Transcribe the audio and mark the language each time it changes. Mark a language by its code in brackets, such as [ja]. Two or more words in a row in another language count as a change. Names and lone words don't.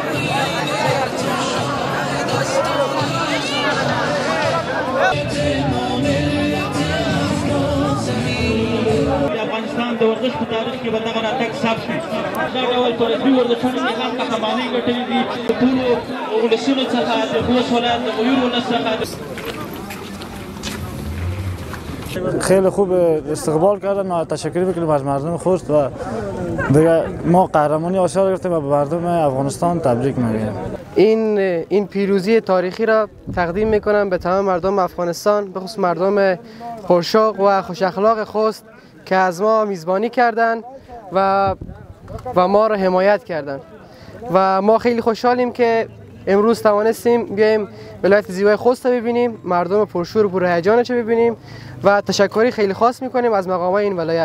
[ps] افغانستان د ورزش په تاریخ کې به دغه راتګ ثبت شي. دا ډول په رسمي ورزشونو کې هم قهرمانۍ ګټلې دي د ټولو ولسونو څخه، د خوست ولایت د غیور ولس څخه. [fa] خیلی خوب استقبال کردن و تشکر میکنیم از مردم خوست و دیگه ما قهرمانی آسیا گرفتیم و به مردم افغانستان تبریک میگیم. این پیروزی تاریخی را تقدیم میکنم به تمام مردم افغانستان، به خصوص مردم پرشوق و خوش اخلاق خوست که از ما میزبانی کردند و ما را حمایت کردند و ما خیلی خوشحالیم که امروز توانستیم بیایم ولایت زیبای خوست رو ببینیم، مردم پرشور و پرهیجانش رو ببینیم و تشکری خیلی خاص میکنیم از مقامات این ولایت